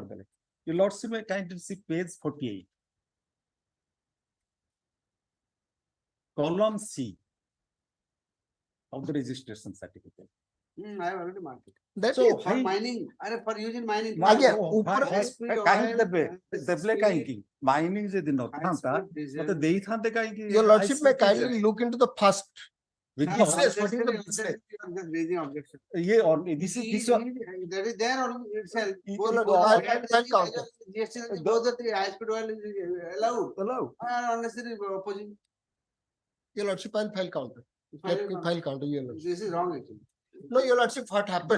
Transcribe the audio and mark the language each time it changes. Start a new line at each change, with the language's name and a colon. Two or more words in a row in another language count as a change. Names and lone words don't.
English: Your lordship may kindly see page 48. Column C of the registration certificate. I have already marked it. That So, is For High- mining, for using mining. Again, high-speed
Odia: କାହିଁକି
English: oil,
Odia: ଦେବେ
English: high-speed-
Odia: ଦେଲେ କାହିଁକି ମାଇନିଂ ଯଦି ନଥାନ୍ତା
English: high-speed diesel.
Odia: ମତେ ଦେଇଥାନ୍ତେ କାହିଁକି
English: your lordship may high-speed kindly diesel? look into the first. Because Business, what is the Objection, business? I'm just raising objection.
Hindi: ये और
English: this one That is there on itself. Your lordship, I'll counter. GST, those are the high-speed oil is allowed. allowed. Unnecessary opposing. Your lordship, I'll file counter. Let me file counter, your lordship. This is wrong actually. No, your lordship, what happened?